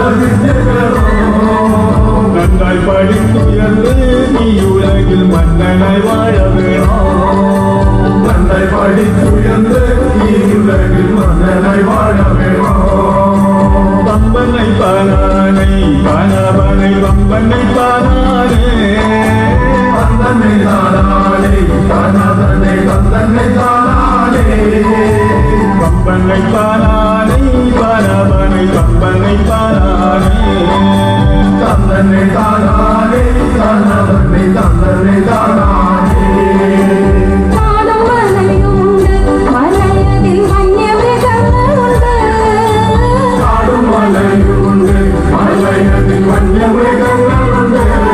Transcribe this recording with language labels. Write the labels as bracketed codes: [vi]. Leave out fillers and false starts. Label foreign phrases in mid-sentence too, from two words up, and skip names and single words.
[ta] வித்துகளும் நன்றாய் படித்துயர்ந்து நீ உலகில் மன்னனாய் வாழ வேணும் நன்றாய் படித்துயர்ந்து நீ உலகில் மன்னனாய் வாழ வேணும் பம்பனை தானானே பானாபனை பம்பனை தானானே தந்தனை தானானே தானாதனை தந்தனை தானானே பம்பனை தானானே பானாபனை [ml] തന്നനെ താനാനേ തന്നവനെ തന്നനെ താനാനേ കാടും മലയുണ്ട് മലയതിൽ വന്യമൃഗങ്ങളുണ്ട്